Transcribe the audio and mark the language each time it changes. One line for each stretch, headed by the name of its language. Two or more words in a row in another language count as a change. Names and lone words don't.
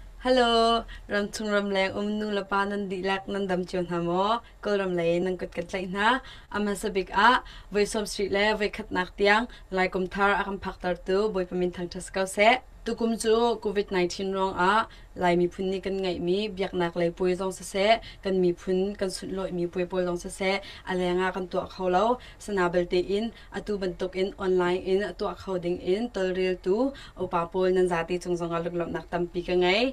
Hakha Chin: Hello, Ramhla nu lapa nan dilak nan dam chion hamo, ko ramlay nan kat na, amasabik
English: voice of street
Hakha Chin: le, voi khat nak tiang, lai kum thar akam phaktar tu, boy pamin thang taskaw se. Tukum chu COVID-19 rong lai mi phun ni kan ngai mi, biak nak lai pui zong sa se, kan mi phun kan sut loi mi pui pui zong sa se, alenga kan tuak khawlo, sanabel te in, atu bantuk in, online in, atu akhaw in, tol real tu, upapol nan zati chung zong aluglop nak tampi ka ngai.